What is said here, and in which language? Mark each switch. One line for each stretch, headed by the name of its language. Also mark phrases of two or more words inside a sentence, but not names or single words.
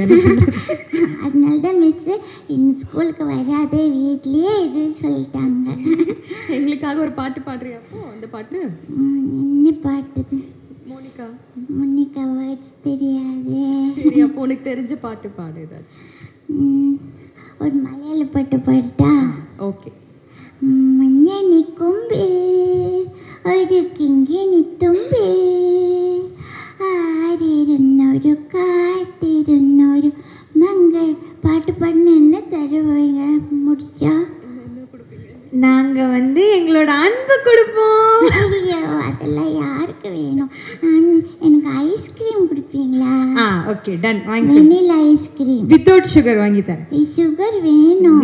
Tamil: அதனால தான் மிஸ்ஸு இந்த ஸ்கூலுக்கு வராத, வீட்லேயே இது சொல்லிட்டாங்க. எங்களுக்காக ஒரு பாட்டு பாடுறியா? அப்போ அந்த பாட்டு என்ன பாட்டு? மோனிகா. மோனிகா வேர்ட்ஸ் தெரியாது. சரி, அப்போ உனக்கு தெரிஞ்ச பாட்டு பாடு ஏதாச்சும். ஒரு மலையாள பாட்டு பாடுட்டா? ஓகே.
Malayalam: മഞ്ഞണി കൊമ്പിൽ ഒരു കിങ്ങിണി തുമ്പിൽ ആരിരുന്നൊരു കാത്തിരുന്നൊരു മങ്ങൾ. പാട്ട് പാടിന്
Tamil: என்ன தருவீங்க? முடிச்சா நாங்கள் வந்து எங்களோட அன்பு கொடுப்போம். ஐயோ, அதெல்லாம் யாருக்கு வேணும்? எனக்கு ஐஸ்கிரீம் கொடுப்பீங்களா?
English: okay, done.
Tamil: வாங்கி.
English: vanilla ice cream without sugar
Tamil: வாங்கி தரேன். சுகர் வேணும்.